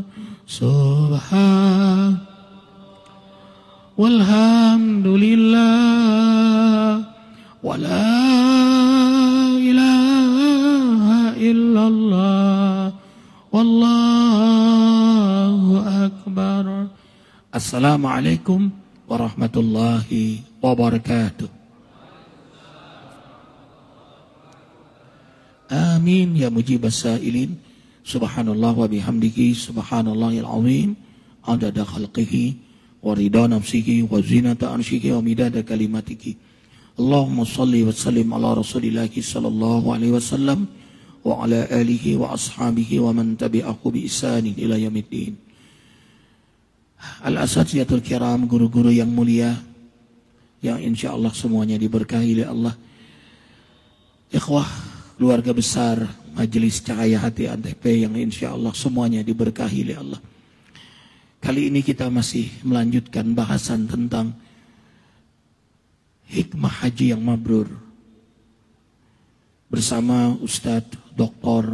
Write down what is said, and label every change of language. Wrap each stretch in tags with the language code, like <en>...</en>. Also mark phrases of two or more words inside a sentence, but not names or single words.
<ar>سبحان والحمد لله ولا إله إلا الله والله أكبر. السلام عليكم ورحمة الله وبركاته. آمين يا مجيب السائلين. سبحان الله وبحمده سبحان الله العظيم عدد خلقه ورضا نفسه وزنة عرشه ومداد كلماته. اللهم صل وسلم على رسول الله صلى الله عليه وسلم وعلى آله وأصحابه ومن تبعه بإحسان إلى يوم الدين. الأساتذة الكرام,</ar> <id>guru-guru yang mulia yang insyaallah semuanya diberkahi oleh Allah. Ikhwah, keluarga besar Majelis Cahaya Hati Antp yang insyaallah semuanya diberkahi oleh Allah. Kali ini kita masih melanjutkan bahasan tentang hikmah haji yang mabrur bersama Ustadz Dr.</id>